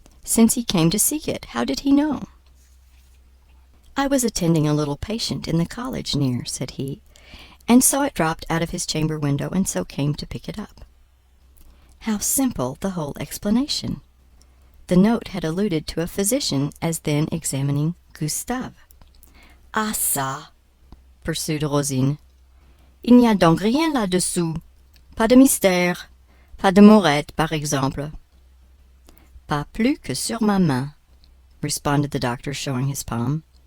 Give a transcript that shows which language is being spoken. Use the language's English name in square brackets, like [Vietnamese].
[English] Since he came to seek it, how did he know?" "I was attending a little patient in the college near," said he, "and saw it dropped out of his chamber window, and so came to pick it up." How simple the whole explanation! The note had alluded to a physician as then examining Gustave. [French] "Ah ça!" [English] pursued Rosine. [French] "Il n'y a donc rien là-dessous. Pas de mystère. Pas de mourette, par exemple." "Pas plus que sur ma main," [English] responded the doctor, showing his palm.